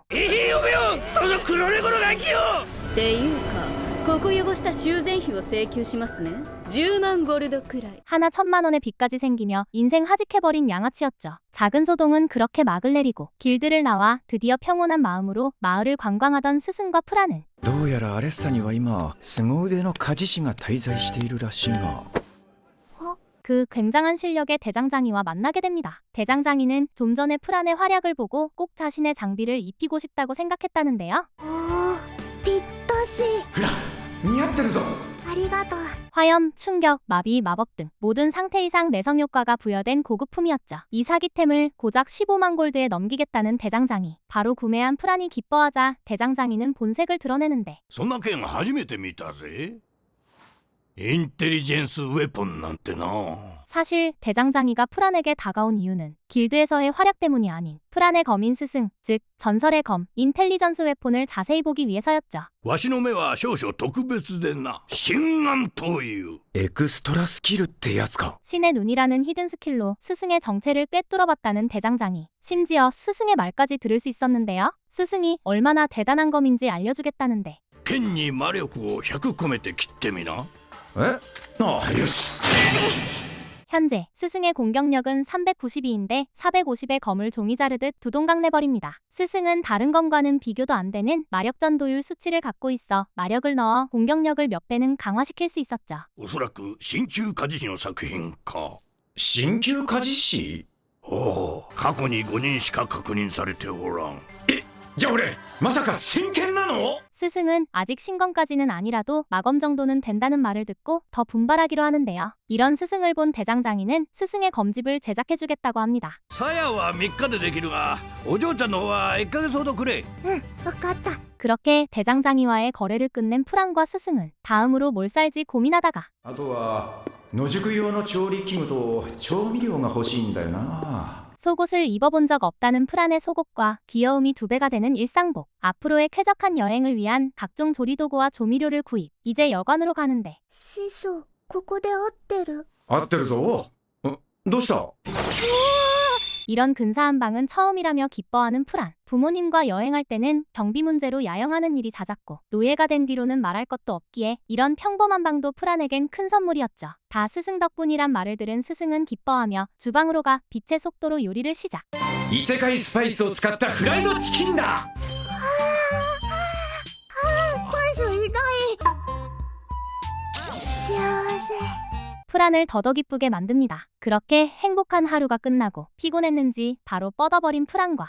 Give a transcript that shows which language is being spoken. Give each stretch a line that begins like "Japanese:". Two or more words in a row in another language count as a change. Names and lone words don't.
Japanese: いいよその黒猫のガキよ。っていうかここ汚した修繕費を請求しますね。10万ゴルドくらい。
Korean: 하나 1000만 원의 빚까지 생기며 인생 하직해버린 양아치였죠. 작은 소동은 그렇게 막을 내리고 길드를 나와 드디어 평온한 마음으로 마을을 관광하던 스승과 프란은
Japanese: どうやらアレッサには今凄腕の鍛冶師が滞在しているらしいが。
Korean: 그 굉장한 실력의 대장장이와 만나게 됩니다. 대장장이는 좀 전에 프란의 활약을 보고 꼭 자신의 장비를 입히고 싶다고 생각했다는데요.
Japanese: おーぴったしほら似合ってるぞ。ありがとう
Korean: 화염, 충격, 마비, 마법 등 모든 상태 이상 내성 효과가 부여된 고급품이었죠. 이 사기템을 고작 15만 골드에 넘기겠다는 대장장이. 바로 구매한 프란이 기뻐하자 대장장이는 본색을 드러내는데
Japanese: そんな剣初めて見たぜ。インテリジェンスウェポンなんてな。
Korean: 사실 대장장이가 프란에게 다가온 이유는 길드에서의 활약 때문이 아닌 프란의 검인 스승, 즉 전설의 검, 인텔리전스 웨폰을 자세히 보기 위해서였죠.
Japanese: わしの目は少々特別でな。心眼という。エクストラスキルってやつか。
Korean: 신의 눈이라는 히든 스킬로 스승의 정체를 꿰뚫어봤다는 대장장이. 심지어 스승의 말까지 들을 수 있었는데요. 스승이 얼마나 대단한 검인지 알려주겠다는데
Japanese: 剣に魔力を100込めて切ってみな。え？ああよし。
Korean: 현재 스승의 공격력은 392인데 450의 검을 종이 자르듯 두동강 내버립니다. 스승은 다른 검과는 비교도 안 되는 마력 전도율 수치를 갖고 있어 마력을 넣어 공격력을 몇 배는 강화시킬 수 있었죠.
Japanese: おそらく新旧家事師の作品か。新旧家事師。おお、過去に5人しか確認されておらん。じゃあ俺まさか真剣なの？
Korean: 스승은 아직 신검까지는 아니라도 마검 정도는 된다는 말을 듣고 더 분발하기로 하는데요. 이런 스승을 본 대장장이는 스승의 검집을 제작해주겠다고 합니다.
Japanese: さやは3日でできるが、お嬢ちゃんの方は1ヶ月ほどくれ。わかった。
Korean: 그렇게 대장장이와의 거래를 끝낸 프란과 스승은 다음으로 뭘 쌀지 고민하다가
Japanese: あとは野宿用の調理器具と調味料が欲しいんだよな。
Korean: 속옷을 입어본 적 없다는 프란의 속옷과 귀여움이 2배가 되는 일상복, 앞으로의 쾌적한 여행을 위한 각종 조리도구와 조미료를 구입. 이제 여관으로 가는데
Japanese: 師匠、ここで合ってる。合ってるぞ。どうした？
Korean: 이런 근사한 방은 처음이라며 기뻐하는 프란. 부모님과 여행할 때는 경비 문제로 야영하는 일이 잦았고 노예가 된 뒤로는 말할 것도 없기에 이런 평범한 방도 프란에겐 큰 선물이었죠. 다 스승 덕분이란 말을 들은 스승은 기뻐하며 주방으로 가 빛의 속도로 요리를 시작.
Japanese: 異世界スパイスを使ったフライドチキンだ。パン痛い。幸せ。
Korean: 프란을 더더 기쁘게 만듭니다. 그렇게 행복한 하루가 끝나고 피곤했는지 바로 뻗어버린 프란과